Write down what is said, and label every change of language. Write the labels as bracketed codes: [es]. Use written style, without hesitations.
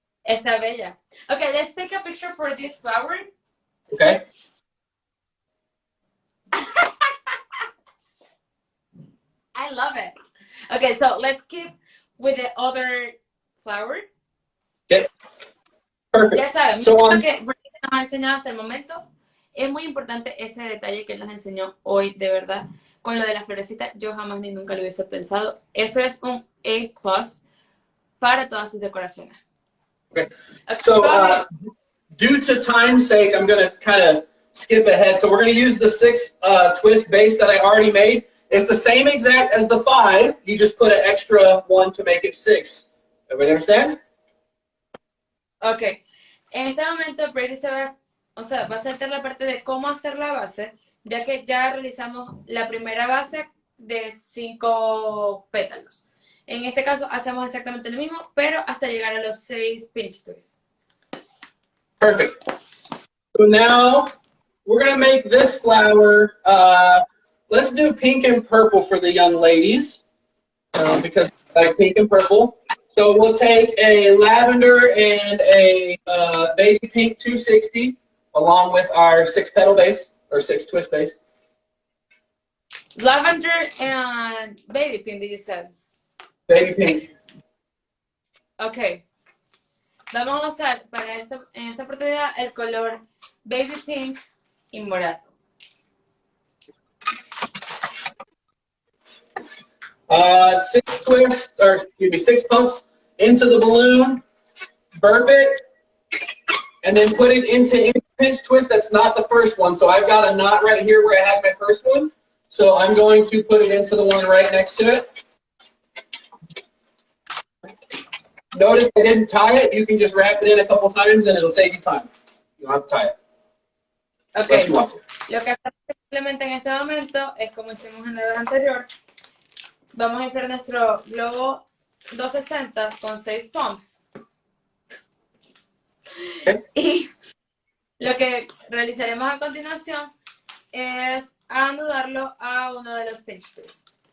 [es] Está bella. [en] Okay, let's take a picture for this flower. Okay. I love it. Okay, so let's keep with the other flower. Okay. Perfect. [es] Ya saben, [en] So, [es] lo que Brady nos ha enseñado hasta el momento, es muy importante ese detalle que nos enseñó hoy, de verdad. Con lo de la florecita, yo jamás ni nunca lo hubiese pensado. Eso es un A+ para todas sus decoraciones. [en] Okay. So, due to time's sake, I'm going to kind of skip ahead. So we're going to use the 6 twist base that I already made. It's the same exact as the 5. You just put an extra 1 to make it 6. Everybody understand? Ok. [es] En este momento, Brady va a saltar la parte de cómo hacer la base, ya que ya realizamos la primera base de 5 pétalos. En este caso, hacemos exactamente lo mismo, pero hasta llegar a los 6 pinch twists. [en] Perfect. So now we're going to make this flower. Let's do pink and purple for the young ladies because I like pink and purple. So we'll take a lavender and a baby pink 260 along with our 6 petal base or 6 twist base. Lavender and baby pink, did you say? Baby pink. Ok. [es] Vamos a usar en esta oportunidad el color baby pink y morado. [en] 6 twists, or excuse me, 6 pumps into the balloon, burp it, and then put it into any pinch twist that's not the first one. So I've got a knot right here where I had my first one. So I'm going to put it into the one right next to it. Notice I didn't tie it. You can just wrap it in a couple times and it'll save you time. You don't have to tie it. Ok. [es] Lo que hacemos simplemente en este momento es como hicimos en la vez anterior. Vamos a inflar nuestro globo 260 con 6 pumps. [en] Okay. [es] Y lo que realizaremos a continuación es anudarlo a uno de los pinch twists.